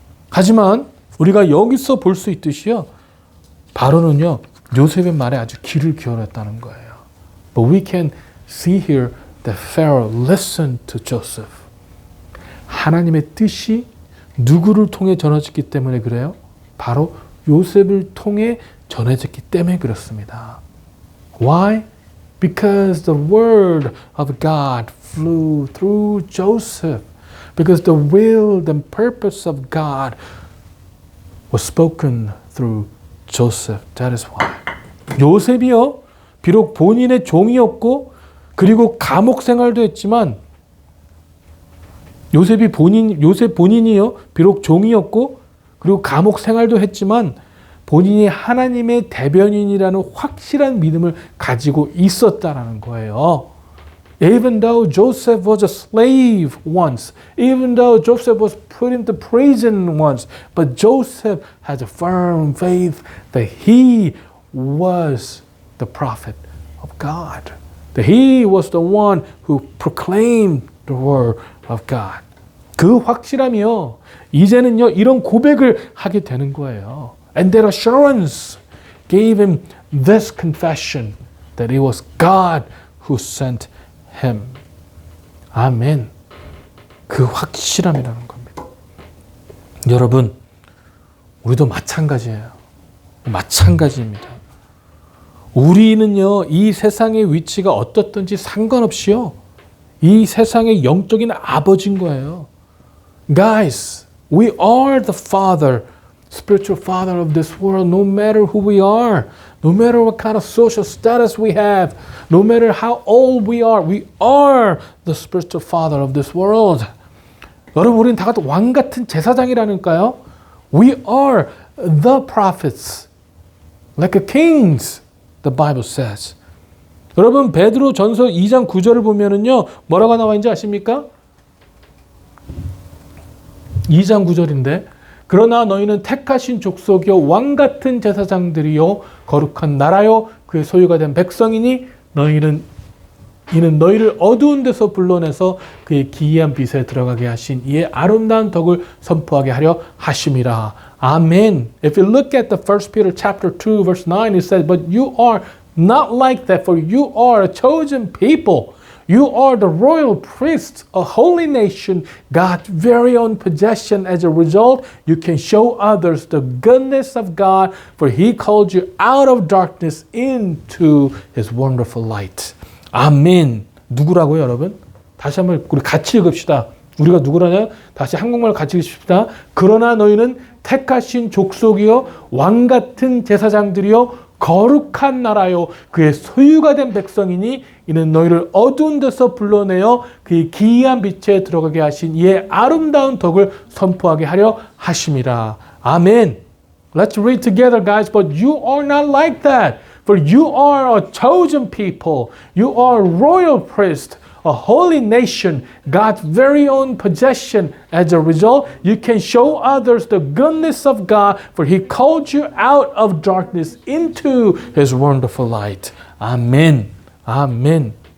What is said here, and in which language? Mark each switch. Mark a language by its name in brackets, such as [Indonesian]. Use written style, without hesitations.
[Korean] 하지만 우리가 여기서 볼 수 있듯이요. 바로는요. 요셉의 말에 아주 귀를 기울였다는 거예요. [English] But we can see here that Pharaoh listened to Joseph. [Korean] 하나님의 뜻이 누구를 통해 전해졌기 때문에 그래요? 바로 요셉을 통해 전해졌기 때문에 그렇습니다. [English] Why? Because the word of God flew through Joseph. Because the will and purpose of God was spoken through Joseph. That is why. [Korean] 요셉이요. 비록 본인의 종이었고 그리고 감옥 생활도 했지만 요셉 본인이요. 비록 종이었고 그리고 감옥 생활도 했지만 본인이 하나님의 대변인이라는 확실한 믿음을 가지고 있었다라는 거예요. [English] Even though Joseph was a slave once, even though Joseph was put into prison once, but Joseph has a firm faith that he was the prophet of God. That he was the one who proclaimed the word of God. [Korean] 그 확실함이요. 이제는요, 이런 고백을 하게 되는 거예요. [English] And that assurance gave him this confession that it was God who sent him. [Korean] 아멘. 그 확실함이라는 겁니다. 여러분, 우리도 마찬가지예요. 마찬가지입니다. 우리는요, 이 세상의 위치가 어떻든지 상관없이요, 이 세상의 영적인 아버지인 거예요. [English] Guys, we are the father, spiritual father of this world, no matter who we are, no matter what kind of social status we have, no matter how old we are the spiritual father of this world. [Korean] 여러분, 우리는 다 같이 왕 같은 제사장이라니까요. [English] We are the prophets, like a kings, the Bible says. [Korean] 여러분, 베드로 전서 2장 9절을 보면은요, 뭐라고 나와 있는지 아십니까? 2장 9절인데, 그러나 너희는 택하신 족속이요 왕 같은 제사장들이요 거룩한 나라요 그의 소유가 된 백성이니 이는 너희를 어두운 데서 불러내서 그의 기이한 빛에 들어가게 하신 이의 아름다운 덕을 선포하게 하려 하심이라. 아멘. [English] If you look at the 1 Peter chapter 2 verse 9, it says, but you are not like that, for you are a chosen people. You are the royal priests, a holy nation, God's very own possession. As a result, you can show others the goodness of God, for He called you out of darkness into His wonderful light. [Korean] 아멘. 누구라고요, 여러분? 다시 한번 우리 같이 읽읍시다. 우리가 누구라냐? 다시 한국말 같이 읽읍시다. 그러나 너희는 택하신 족속이요 왕 같은 제사장들이요 거룩한 나라요 그의 소유가 된 백성이니 이는 너희를 어두운 데서 불러내어 그의 기이한 빛에 들어가게 하신 이의 아름다운 덕을 선포하게 하려 하심이라. 아멘. [English] Let's read together, guys. But you are not like that. For you are a chosen people. You are a royal priest, a holy nation, God's very own possession. As a result, you can show others the goodness of God, for He called you out of darkness into His wonderful light. Amen. Amen.